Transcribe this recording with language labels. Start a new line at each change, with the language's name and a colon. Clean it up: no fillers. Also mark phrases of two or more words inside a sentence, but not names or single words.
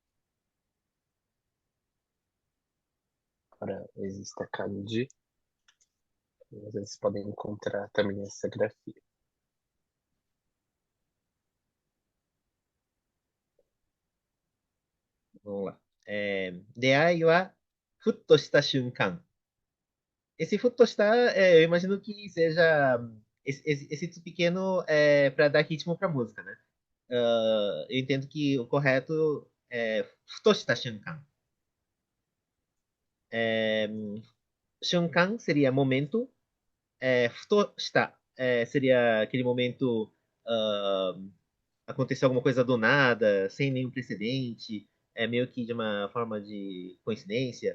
Portuguese: Agora existe a kanji, e às vezes podem encontrar também essa grafia. Vamos lá.
Japanese: 出会いはふっとした瞬間.
Portuguese: Esse
Japanese: ふっとした,
Portuguese: eu imagino que seja esse tipo pequeno para dar ritmo para música, né? Eu entendo que o correto é
Japanese: ふっとした瞬間.
Portuguese: É, shunkan seria momento,
Japanese: ふとした
Portuguese: seria aquele momento ah, aconteceu alguma coisa do nada, sem nenhum precedente, é meio que de uma forma de coincidência.